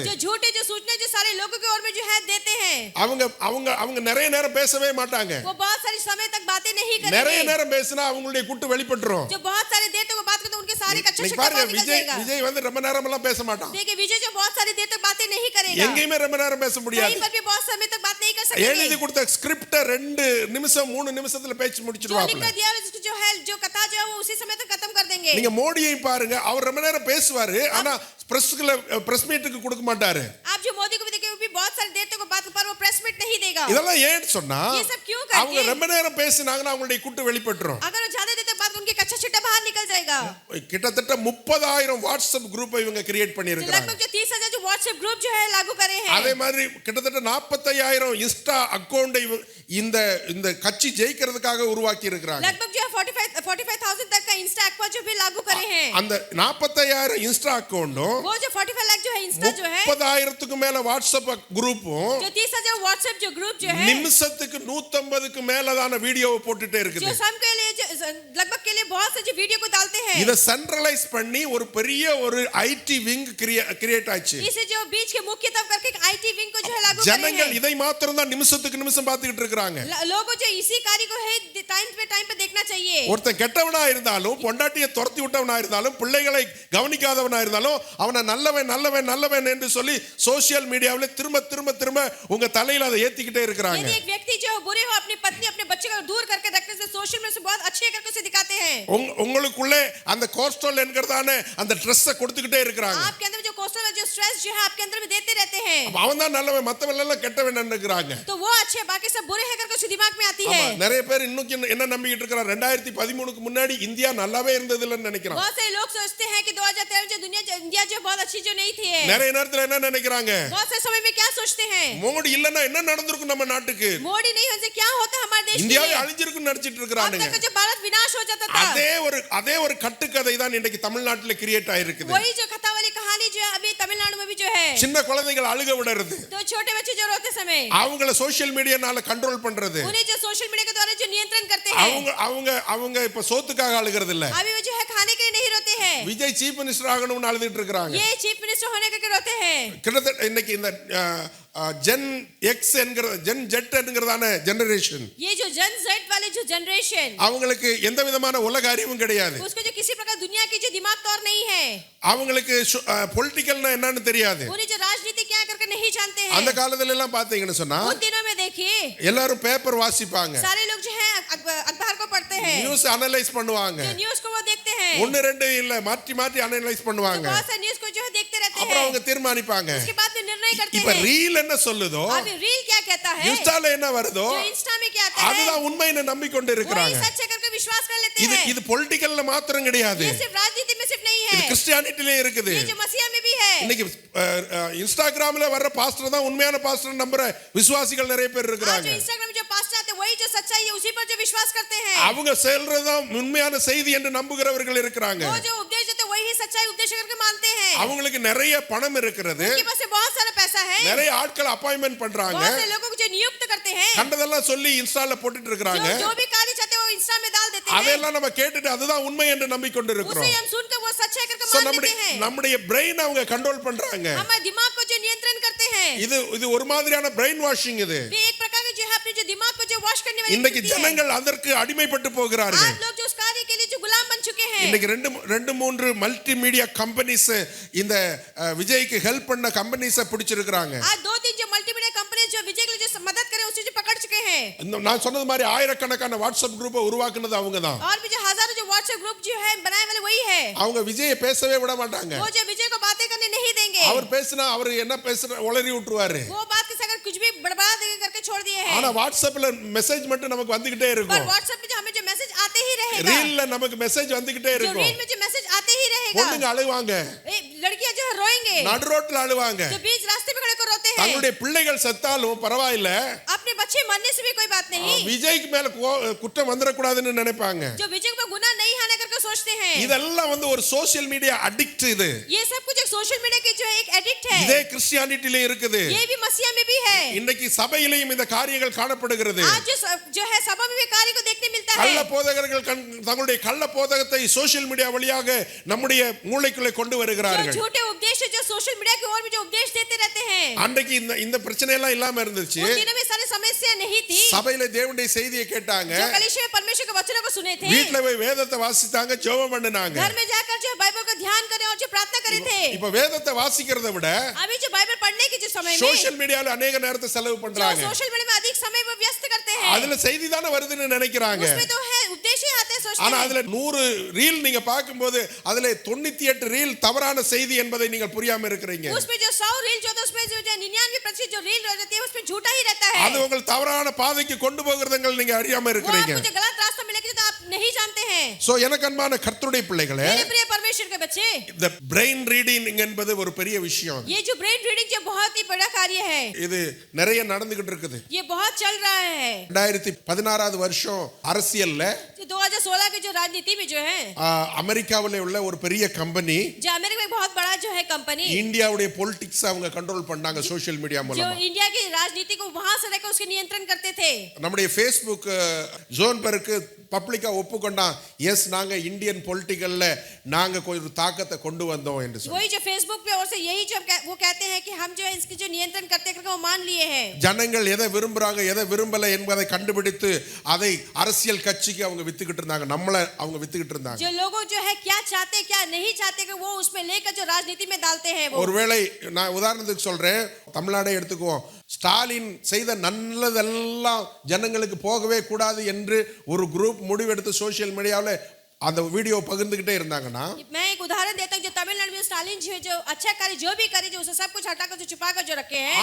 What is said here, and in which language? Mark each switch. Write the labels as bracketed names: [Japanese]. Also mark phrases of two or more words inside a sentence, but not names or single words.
[Hindi] जो झूठे जो सूचना जो सारे लोगों के ओर में जो है देते हैं, [Tamil] அவங்க நிறைய நேரம் பேசவே மாட்டாங்க. [Hindi] वो बहुत सारी समय तक बातें नहीं [Tamil] நிறைய [Hindi] करेंगे। [Tamil] நேரம் பேசினா அவங்களுடைய குட்டு வெளிப்பட்டுரும். [Hindi] जो बहुत सारे देर तक वो बात करते हैं, उनके सारे कच्चा [Tamil] நீங்க [Hindi] छिट्टा [Tamil] பாருங்க, [Hindi] बाहर निकल जाएगा। [Tamil] விஜய் வந்து ரொம்ப நேரம் எல்லாம் பேச மாட்டான். [Hindi] देखिए विजय जो बहुत सारी देर तक बातें नहीं करेगा, [Tamil] எங்கேயுமே ரொம்ப நேரம் பேச முடியாது. [Hindi] कहीं पर भी बहुत समय तक बात नहीं कर [Tamil] எழுதி [Hindi] सकेंगे। [Tamil] கொடுத்த ஸ்கிரிப்ட 2 நிமிஷம் 3 நிமிஷத்துல பேசி [Hindi] जो [Tamil] முடிச்சிடுவாங்க. [Hindi] लिख कर दिया उसको जो है जो कथा जो है वो उसी समय तक खत्म कर देंगे। [Tamil] நீங்க மோடியை பாருங்க, அவர் ரொம்ப நேரம் பேசுவாரு, ஆனா [English] press meet [Tamil] கொடுக்க மாட்டாரு. [Hindi] आप जो मोदी को भी देखिए, वो भी बहुत सारी देर तक वो बात पर वो [English] press meet [Hindi] नहीं देगा। [Tamil] இதெல்லாம் ஏன் சொன்னா, [Hindi] ये सब क्यों करके? [Tamil] அவங்க ரொம்ப நேரம் பேசினாங்கன்னா அவங்களுடைய குட்டு வெளிப்பட்டுரும். [Hindi] अगर वो ज्यादा देर तक बात उनके कच्चा छिट्टा बाहर निकल जाएगा। [Tamil] கிட்டத்தட்ட 30,000 வாட்ஸ்அப் குரூப்பை இவங்க கிரியேட் பண்ணி இருக்காங்க. [Hindi] लगभग जो 30,000 जो व्हाट्सएप ग्रुप जो है लागू करे हैं। [Tamil] அதே மாதிரி கிட்டத்தட்ட 45,000 இன்ஸ்டா அக்கவுண்டை இந்த கட்சி ஜெயிக்கிறதுக்காக உருவாக்கி இருக்காங்க. [Hindi] लगभग जो है 45,000 तक का इंस्टा अकाउंट जो भी लागू करे हैं। [Tamil] அந்த 45,000 இன்ஸ்டா அக்கவுண்டும் [Hindi] वो जो 45 लाख जो है इंस्टा जो है, [Tamil] 30,000க்கு மேல வாட்ஸ்அப் குரூப்பும் [Hindi] जो 30,000 व्हाट्सएप जो ग्रुप जो है, [Tamil] நிமிஷத்துக்கு 150க்கு மேலதான வீடியோவை போட்டுட்டே [Hindi] जो [Tamil] இருக்குது. [Hindi] सब के लिए लगभग के लिए बहुत से जो वीडियो को डालते हैं, [Tamil] இத சென்ட்ரலைஸ் பண்ணி ஒரு பெரிய ஒரு [English] IT wing create [Tamil] ஆச்சு. [Hindi] इसे जो बीच के मुख्य तब करके [English] IT wing [Hindi] को जो है लागू करे [Tamil] ஜனங்கள் [Hindi] हैं। [Tamil] இதை மாத்திரம் தான் நிமிஷத்துக்கு நிமிஷம் பார்த்துக்கிட்டு இருக்காங்க. [Hindi] लोगों जो इसी कार्य को है टाइम पे देखना चाहिए। [Tamil] ஒருத்தன் கெட்டவனா இருந்தாலும், பொண்டாட்டியை துரத்தி விட்டவனா இருந்தாலும், பிள்ளைகளை கவனிக்காதவனா இருந்தாலும், அவனை நல்லவன் என்று சொல்லி [English] social media [Tamil] திரும்ப உங்க தலையில அதை ஏத்திக்கிட்டே இருக்காங்க. [Hindi] यदि एक व्यक्ति जो बुरे हो, अपनी पत्नी अपने बच्चे को दूर करके रखने से [English] social media [Hindi] से बहुत अच्छे करके उसे दिखाते हैं। [Tamil] உங்களுக்குள்ளே அந்த கோஸ்டல் என்கிறதான அந்த ட்ரெஸ்ஸை கொடுத்துக்கிட்டே இருக்காங்க. [Hindi] आपके अंदर जो कोस्टल जो स्ट्रेस जो है आपके अंदर में देते रहते हैं, [Tamil] அவன் தான் நல்லவன், மத்தவன் எல்லாம் கெட்டவன் நினைக்கிறாங்க. [Hindi] तो वो अच्छे बाकी सब बुरे है करके उसे दिमाग में आती है। [Tamil] நிறைய பேர் இன்னும் என்ன நம்பிக்கிட்டு இருக்காங்க, 2013க்கு முன்னாடி இந்தியா நல்லாவே இருந்தது இல்லன்னு நினைக்கிறாங்க. [Hindi] बहुत से लोग सोचते हैं कि 2013 जो इंडिया जो बहुत अच्छी जो नहीं थी, [Tamil] நிறைய நேரத்துல என்ன நினைக்கிறாங்க, [Hindi] बहुत से समय में क्या सोचते हैं, [Tamil] மோடி இல்லன்னா என்ன நடந்திருக்கும் நம்ம நாட்டுக்கு, [Hindi] मोदी नहीं होने से क्या होता हमारे देश [Tamil] இந்தியாவே [Hindi] में, [Tamil] அழிஞ்சிருக்குன்னு நினைச்சிட்டு [Hindi] अब [Tamil] இருக்காங்க. [Hindi] तक जो भारत विनाश हो जाता था, [Tamil] அதே ஒரு கட்டுக்கதை தான் இன்னைக்கு தமிழ்நாட்டுல கிரியேட் ஆயிருக்குது. [Hindi] वही जो कथा वाली कहानी जो है अभी तमिलनाडु में भी जो है, [Tamil] சின்ன குழந்தைகள் அழுக விடுறது, [Hindi] तो छोटे बच्चे जो रोते समय [Tamil] அவங்கள [English] social media [Tamil] கண்ட்ரோல் பண்றது, [Hindi] उन्हें जो [English] social media [Hindi] के द्वारा जो नियंत्रण करते हैं, [Tamil] அவங்க இப்ப சோத்துக்காக அழுகிறது இல்ல, [Hindi] अभी वो जो है खाने के लिए नहीं रोते हैं, [Tamil] விஜய் [English] chief minister [Tamil] ஆகணும்னு அழுதுட்டு இருக்காங்க. [Hindi] ये [English] chief minister [Hindi] होने के रोते हैं। [Tamil] கிட்டத்தட்ட இன்னைக்கு இந்த [English] Gen X [Tamil] என்கிற [English] Gen Z [Tamil] என்கிறதான ஜெனரேஷன், [Hindi] ये जो [English] Gen Z [Hindi] वाले जो जनरेशन, [Tamil] அவங்களுக்கு எந்த விதமான உலக அறிவும் கிடையாது. [Hindi] उसको जो किसी प्रकार दुनिया की जो दिमाग तौर नहीं है, [Tamil] அவங்களுக்கு பொலிட்டிக்கல்னா என்னன்னு தெரியாது. [Hindi] उन्हें जो राजनीति क्या करके नहीं जानते हैं। [Tamil] அந்த காலத்துல எல்லாம் பாத்தீங்கன்னு சொன்னா [Hindi] उन दिनों में देखिए [Tamil] எல்லாரும் பேப்பர் வாசிப்பாங்க, [Hindi] सारे लोग जो है अखबार को पढ़ते हैं, [English] news analyse [Tamil] பண்ணுவாங்க, [Hindi] जो न्यूज को वो देखते हैं, [Tamil] ஒன்னு ரெண்டு இல்ல மாற்றி அனலைஸ் பண்ணுவாங்க. [Hindi] बहुत सारे न्यूज को जो है देखते रहते [Tamil] அப்புறம் [Hindi] हैं, [Tamil] அவங்க தீர்மானிப்பாங்க. [Hindi] उसके बाद में निर्णय करते [Tamil] இப்ப [Hindi] हैं। [Tamil] ரீல் என்ன சொல்லுதோ, [Hindi] अभी रील क्या कहता है, [Tamil] இன்ஸ்டால என்ன வருதோ, [Hindi] जो इंस्टा में क्या आता है, [Tamil] அதுதான் உண்மைன்னு நம்பிக்கொண்டு [Hindi] वही [Tamil] இருக்கிறாங்க. [Hindi] सच है करके विश्वास कर लेते [Tamil] இது [Hindi] हैं। [Tamil] இது பொலிட்டிக்கல்ல மாத்திரம் கிடையாது, [Hindi] ये सिर्फ राजनीति में सिर्फ नहीं [Tamil] இது [Hindi] है, [Tamil] கிறிஸ்டியானிட்டிலே இருக்குது. [Hindi] ये जो मसीहा में भी है। [Tamil] இன்னைக்கு இன்ஸ்டாகிராம்ல வர்ற பாஸ்டர் தான் உண்மையான பாஸ்டர் நம்புற விசுவாசிகள் நிறைய பேர் [Hindi] आज [Tamil] இருக்கிறாங்க. [Hindi] जो इंस्टाग्राम जो पास्टर आते हैं वही जो सच्चाई है उसी पर जो विश्वास करते हैं, [Tamil] அவங்க சொல்றதுதான் உண்மையான செய்தி என்று நம்புகிறவர்கள் இருக்கிறாங்க. [Hindi] वो जो उपदेश देते हैं वही सच्चाई उपदेश करके मानते हैं। [Tamil] அவங்களுக்கு நிறைய பணம் இருக்கிறது, [Hindi] उनके पास बहुत सारा पैसा है, [Tamil] நிறைய ஆட்கள் அப்பாயின்மெண்ட் பண்றாங்க, [Hindi] बहुत से लोगों को जो नियुक्त करते हैं, [Tamil] கண்டதெல்லாம் சொல்லி இன்ஸ்டால போட்டுட்டு இருக்காங்க. [Hindi] जो भी कार्य चाहते हैं वो इंस्टा में डाल देते हैं, [Tamil] அதெல்லாம் நம்ம கேட்டுட்டு அதுதான் உண்மை என்று நம்பிக்கொண்டு [Hindi] उसे [Tamil] இருக்கிறோம். [Hindi] हम सुनकर वो सच है करके [Tamil] சோ [Hindi] मान लेते हैं। [Tamil] நம்முடைய பிரெயின் அவங்க கண்ட்ரோல் பண்றாங்க. [Hindi] हमारे दिमाग को जो नियंत्रण करते हैं, [Tamil] இது ஒரு மாதிரியான [English] brain washing [Tamil] இது. [Hindi] वे एक प्रकार के जो है अपने जो दिमाग को जो वॉश करने वाली [Tamil] இன்னைக்கு [Hindi] स्थिति है। [Tamil] ஜனங்கள் அதற்கு அடிமைப்பட்டு போகிறார்கள். [Hindi] आज लोग जो उस कार्य के लिए जो गुलाम बन चुके हैं। [Tamil] இன்னைக்கு ரெண்டு மூன்று [English] multimedia companies [Tamil] இந்த விஜய்க்கு ஹெல்ப் பண்ண கம்பெனிஸை பிடிச்சிருக்காங்க. [Hindi] आज 2-3 जो [English] multimedia company [Hindi] जो विजय के लिए जो मदद करे उसे जो पकड़ चुके हैं। [Tamil] நான் சொன்னது மாதிரி ஆயிரக்கணக்கான வாட்ஸ்அப் குரூப்பை உருவாக்குனது அவங்க தான். [Hindi] और भी जो हजारों जो व्हाट्सएप ग्रुप जो है बनाए वाले वही है। [Tamil] அவங்க விஜயை பேசவே விட மாட்டாங்க. [Hindi] वो जो विजय को बातें करने नहीं देंगे। [Tamil] அவர் பேசினா அவர் என்ன பேசுற உளறி விட்டுருவாரு. [Hindi] वो बात के अगर कुछ भी बर्बाद करके छोड़ दिए हैं। [Tamil] ஆனா வாட்ஸ்அப்ல மெசேஜ் மட்டும் நமக்கு வந்துகிட்டே [Hindi] पर [Tamil] இருக்கும். [Hindi] व्हाट्सएप पे जो हमें जो मैसेज आते ही रहेगा। [Tamil] ரீல்ல நமக்கு மெசேஜ் வந்துகிட்டே [Hindi] जो [Tamil] இருக்கும். [Hindi] रील में जो मैसेज आते ही रहेगा। [Tamil] பொண்ணுங்க அழுவாங்க. [Hindi] लड़कियां जो है रोएंगे। [Tamil] நடு ரோட்ல அழுவாங்க. [Hindi] जो बीच रास्ते पे खड़े कर रोते हैं। [Tamil] தங்களுடைய பிள்ளைகள் செத்தாலும் பரவாயில்லை. [Hindi] अपने बच्चे मरने से भी कोई बात नहीं। [Tamil] விஜய்க்கு மேல குற்றம் வந்துடக்கூடாதுன்னு நினைப்பாங்க. [Hindi] जो विजय को गुनाह नहीं आने करके सोचते हैं। [Tamil] இதெல்லாம் ஒரு [English] social media addict [Tamil] இது. [Hindi] ये सब कुछ एक [English] social media [Hindi] के जो एक एडिक्ट है। [Tamil] இதே கிறிஸ்டியானிட்டில இருக்குது. [Hindi] ये भी मसीहा में भी है। [Tamil] இன்னைக்கு சபையிலேயும் இந்த காரியங்கள் காணப்படுகிறது. [Hindi] आज जो है सभा में भी कार्य को देखने मिलता है। [Tamil] கள்ள போதகர்கள் தங்களுடைய கள்ள போதகத்தை [English] social media [Tamil] வழியாக நம்முடைய மூளைக்குள்ளே கொண்டு வருகிறார்கள். [Hindi] जो झूठे उपदेश जो [English] social media [Hindi] की ओर भी जो उपदेश देते रहते हैं। [Tamil] அன்றைக்கு இந்த பிரச்சனை எல்லாம் இல்லாம இருந்துச்சு. [Hindi] उन दिनों में सारी समस्या नहीं थी। [Tamil] சபையில தேவனுடைய செய்தியை கேட்டாங்க. [Hindi] जो कलीसिया में परमेश्वर के वचनों को सुने थे। [Tamil] வீட்ல போய் வேதத்தை வாசித்தாங்க, ஜெபம் பண்ணாங்க. [Hindi] घर में जाकर जो बाइबल को ध्यान करें और जो प्रार्थना करे थे। [Tamil] இப்ப வேதத்தை வாசிக்கிறதை விட [Hindi] अभी जो बाइबल पढ़ने के जो समय में [English] social media [Tamil] अनेक நேரத்தை செலவு [Hindi] जो [Tamil] பண்றாங்க. [English] social media [Hindi] में अधिक समय वो व्यस्त करते हैं। [Tamil] அதுல செய்தி தான வருதுன்னு நினைக்கிறாங்க. [Hindi] उसमें तो है उपदेश ही आते हैं सोचते [Tamil] ஆனா [Hindi] हैं। [Tamil] அதுல 100 ரீல் நீங்க பாக்கும்போது அதுல 98 ரீல் தவறான செய்தி என்பதை நீங்கள் புரியாம இருக்கிறீங்க. [Hindi] उसमें जो 100 रील जो तो उसमें जो 99% जो रील रहती है उसमें झूठा ही रहता है। [Tamil] அது உங்கள் தவறான பாதைக்கு கொண்டு போகிறதுங்க நீங்க அறியாம [Hindi] वो [Tamil] இருக்கிறீங்க. [Hindi] आपको जो गलत रास्ता में लेके तो आप नहीं जानते हैं। [Tamil] சோ எனக்கு அன்பான கர்த்தருடைய பிள்ளைகளே, [Hindi] मेरे प्रिय परमेश्वर के बच्चे, [Tamil] இந்த [English] brain reading [Tamil] என்பது ஒரு பெரிய விஷயம். [Hindi] ये जो [English] brain reading [Hindi] जो बहुत ही बड़ा कार्य है। [Tamil] இது நிறைய நடந்துகிட்டு இருக்குது. [Hindi] ये बहुत चल रहा है। [Tamil] 2016வது வருஷம் அரசியல்ல [Hindi] 2016 की जो राजनीति में जो है [Tamil] அமெரிக்காவிலே உள்ள ஒரு பெரிய கம்பெனி [Hindi] जो अमेरिका में बहुत बड़ा जो है कंपनी [Tamil] இந்தியாவுடைய பொலிட்டிக்ஸ் அவங்க கண்ட்ரோல் பண்ணாங்க [English] social media [Hindi] जो [Tamil] மூலமா. [Hindi] इंडिया की राजनीति को वहां से लेकर उसके नियंत्रण करते थे। [Tamil] நம்முடைய Facebook ஜோன் பெருக்கு பப்ளிக்கா ஒப்புக்கொண்டா, எஸ் நாங்க [English] Indian political [Tamil] நாங்க ஒரு தாக்கத்தை கொண்டு வந்தோம் என்று சொல்லி. [Hindi] वही जो फेसबुक पे और से यही जो वो कहते हैं कि हम जो है इसकी जो नियंत्रण करते करके वो मान लिए हैं। [Tamil] ஜனங்கள் எதை விரும்புறாங்க எதை விரும்பல என்பதை கண்டுபிடித்து அதை அரசியல் கட்சிக்கு அவங்க வித்துக்கிட்டு இருந்தாங்க. நம்மள அவங்க வித்துக்கிட்டு இருந்தாங்க. [Hindi] जो लोगों जो है क्या चाहते क्या नहीं चाहते कि वो उसमें लेकर जो राजनीति में डालते हैं वो। [Tamil] ஒருவேளை நான் உதாரணத்துக்கு சொல்றேன், தமிழ்நாடே எடுத்துக்குவோம். ஸ்டாலின் செய்த நல்லதெல்லாம் ஜனங்களுக்கு போகவே கூடாது என்று ஒரு குரூப் முடிவெடுத்து [English] social media [Tamil] அந்த வீடியோ பகிர்ந்துகிட்டே இருந்தாங்கன்னா, [Hindi] मैं एक उदाहरण देता हूं जो तमिलनाडु में स्टालिन जी जो अच्छा कार्य जो भी करे जो उसे सब कुछ हटाकर जो छुपाकर जो रखे हैं।